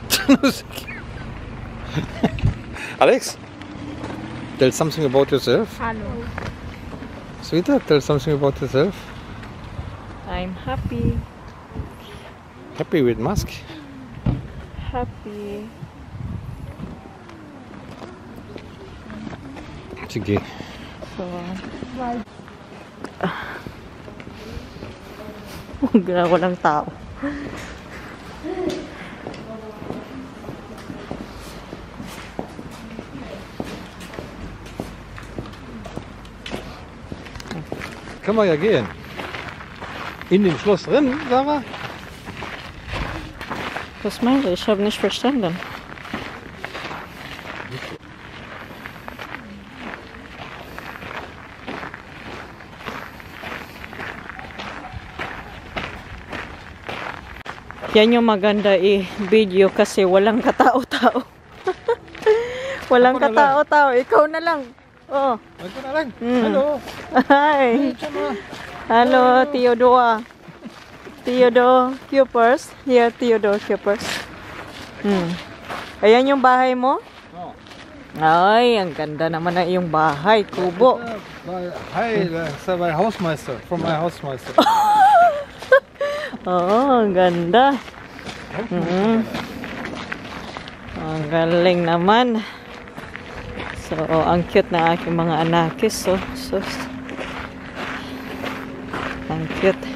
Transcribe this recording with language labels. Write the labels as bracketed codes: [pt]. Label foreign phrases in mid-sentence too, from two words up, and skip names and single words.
[en] Alex, tell something about yourself. Hello. Sweetheart, tell something about yourself. I'm happy. Happy with mask? Happy. [tl] Sige. So, walang tao. [de] Können wir ja gehen. In dem Schloss drin, Sarah? Was meinst du? Ich habe nicht verstanden. [tl] Yan yung maganda i-video kasi walang katao-tao. Walang katao-tao. Ikaw na lang. Oh. Ito na lang. Hello. [en] Hi. Hello, Theodore. Theodore Cupers. Here, Theodore Cupers. [tl] Ayan yung bahay mo? Oh. Ay, ang ganda naman na yung bahay. Kubo. [en] Hi, that's my Hausmeister. From my Hausmeister. [tl] Oo, ang ganda. Ang galing naman. So, ang cute na aking mga anakis. So, ang cute.